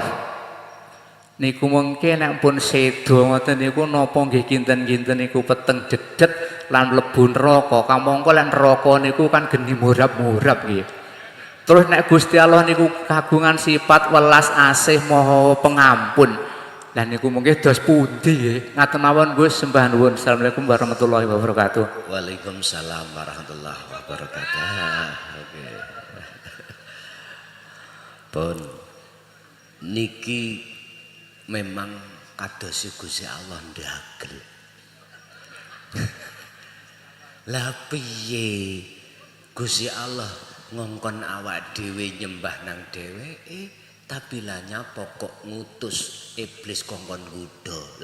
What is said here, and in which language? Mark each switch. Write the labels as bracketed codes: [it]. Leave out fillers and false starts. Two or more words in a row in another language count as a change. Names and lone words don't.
[jv] Niku mengke nek pun sedo ngoten niku napa nggih kinten-kinten niku peteng dedet lan mlebu neraka. Kamangka lan neraka niku kan geni murab-murab nggih. Terus nek Gusti Allah niku kagungan sifat welas asih maha pengampun. Lah niku mengke dos pundi nggih. Ngaten mawon Gus sembah nuwun. [ar] السلام عليكم ورحمة الله وبركاته. وعليكم السلام ورحمة الله وبركاته. [jv] Oke. Pun niki memang kados Gusti Allah ndagel. Lah piye Gusti Allah ngongkon awak dhewe nyembah nang dheweke tapi lah nyapa kok ngutus iblis kongkon nggodha.